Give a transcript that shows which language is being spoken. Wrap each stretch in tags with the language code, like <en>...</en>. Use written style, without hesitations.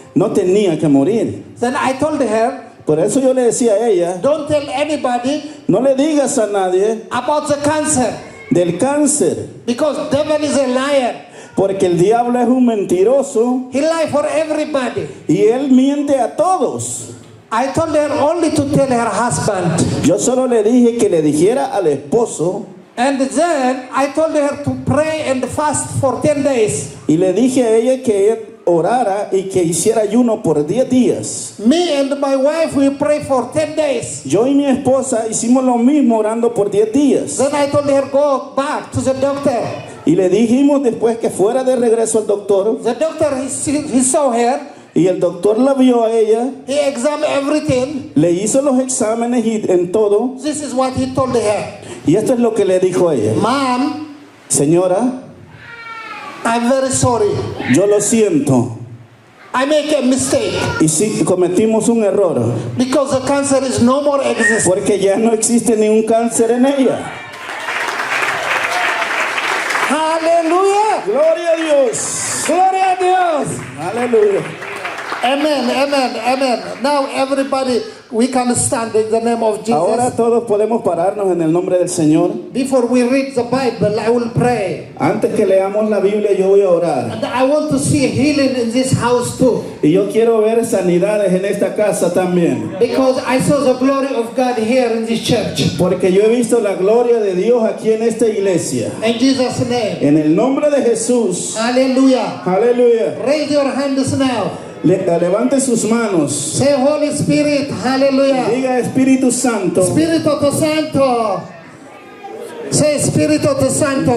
<es>No tenía que morir.</es> <en>Then I told her,</en> <es>Por eso yo le decía a ella,</es> <en>don't tell anybody</en> <es>no le digas a nadie</es> <en>about the cancer.</en> <es>del cáncer.</es> <en>Because devil is a liar.</en> <es>Porque el diablo es un mentiroso</es> <en>He lie for everybody.</en> <es>y él miente a todos.</es> <en>I told her only to tell her husband.</en> <es>Yo solo le dije que le dijera al esposo</es> <en>And then I told her to pray and fast for 10 days.</en> <es>y le dije a ella que ella orara y que hiciera ayuno por 10 días.</es> <en>Me and my wife, we pray for 10 days.</en> <es>Yo y mi esposa hicimos lo mismo orando por 10 días.</es> <en>Then I told her, go back to the doctor.</en> <es>Y le dijimos después que fuera de regreso al doctor.</es> <en>The doctor, he saw her.</en> <es>Y el doctor la vio a ella,</es> <en>He examined everything.</en> <es>le hizo los exámenes y en todo.</es> <en>This is what he told her.</en> <es>Y esto es lo que le dijo a ella.</es> <en>Mom,</en> <es>Señora,</es> <en>I'm very sorry.</en> <es>yo lo siento.</es> <en>I make a mistake</en> <es>Y sí, cometimos un error.</es> <en>because the cancer is no more existing.</en> <es>Porque ya no existe ningún cáncer en ella.</es> <en>Hallelujah.</en> <es>Gloria a Dios. Gloria a Dios. Aleluya.</es> <en>Amen, amen, amen. Now everybody, we can stand in the name of Jesus.</en> <es>Ahora todos podemos pararnos en el nombre del Señor.</es> <en>Before we read the Bible, I will pray.</en> <es>Antes que leamos la Biblia, yo voy a orar.</es> <en>And I want to see healing in this house too.</en> <es>Y yo quiero ver sanidades en esta casa también.</es> <en>Because I saw the glory of God here in this church.</en> <es>Porque yo he visto la gloria de Dios aquí en esta iglesia.</es> <en>In Jesus' name.</en> <es>En el nombre de Jesús.</es> <en>Hallelujah.</en> <es>Aleluya.</es> <en>Raise your hands now.</en> <es>Levante sus manos.</es> <en>Say, Holy Spirit, hallelujah.</en> <es>Diga Espíritu Santo. Espíritu Santo. Say, Espíritu Santo.</es>